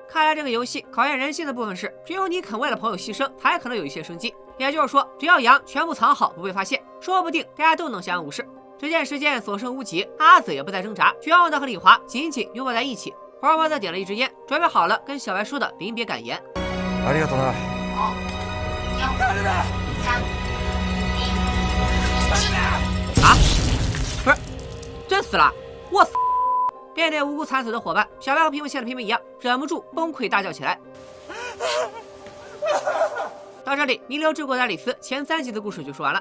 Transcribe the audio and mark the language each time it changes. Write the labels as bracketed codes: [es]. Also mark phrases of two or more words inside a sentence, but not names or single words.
[zh] 看来这个游戏考验人性的部分是，只有你肯为了朋友牺牲，才可能有一些生机。也就是说，只要羊全部藏好不被发现，说不定大家都能相安无事。只见时间所剩无几，阿紫也不再挣扎，绝望的和李华紧紧拥抱在一起。黄毛则点了一支烟，准备好了跟小白说的临别感言。 [ja] ありがとな。 [zh] 啊，不是，真死了！我死！面对无辜惨死的伙伴，小白和屏幕前的屏幕一样，忍不住崩溃大叫起来。到这里，弥留之国的爱丽丝前3集的故事就说完了。